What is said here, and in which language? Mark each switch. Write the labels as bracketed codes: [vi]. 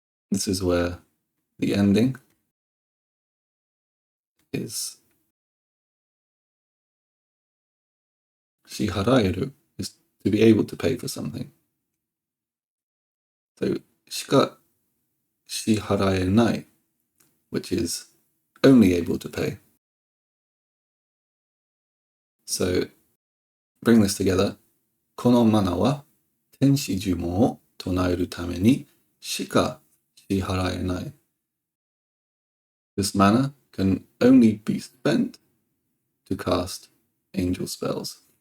[en] This is where the ending is 支払える is to be able to pay for something. So [ja] しか支払えない [en] which is only able to pay. So bring this together. [ja] このマナーは天使呪文を唱えるためにしか支払えない。 [en] This mana can only be spent to cast angel spells.